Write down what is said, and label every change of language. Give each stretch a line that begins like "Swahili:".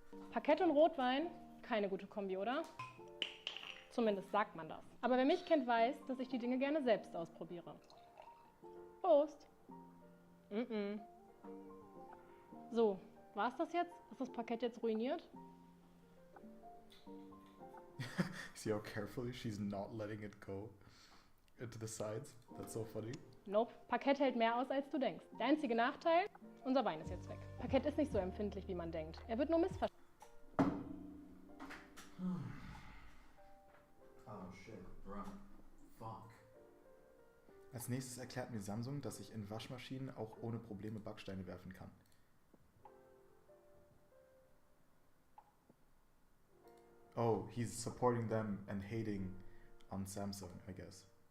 German: Parkett und Rotwein, keine gute Kombi, oder? Zumindest sagt man das. Aber wer mich kennt, weiß, dass ich die Dinge gerne selbst ausprobiere. Prost! So, war's das jetzt? Ist das Parkett jetzt ruiniert?
English: See how carefully she's not letting it go into the sides? That's so funny.
German: Nope, Parkett hält mehr aus, als du denkst. Der einzige Nachteil, unser Wein ist jetzt weg. Parkett ist nicht so empfindlich, wie man denkt. Er wird nur missverstanden.
English: Oh shit, run. Fuck.
German: Als nächstes erklärt mir Samsung, dass ich in Waschmaschinen auch ohne Probleme Backsteine werfen kann.
English: Oh, he's supporting them and hating on Samsung, I guess.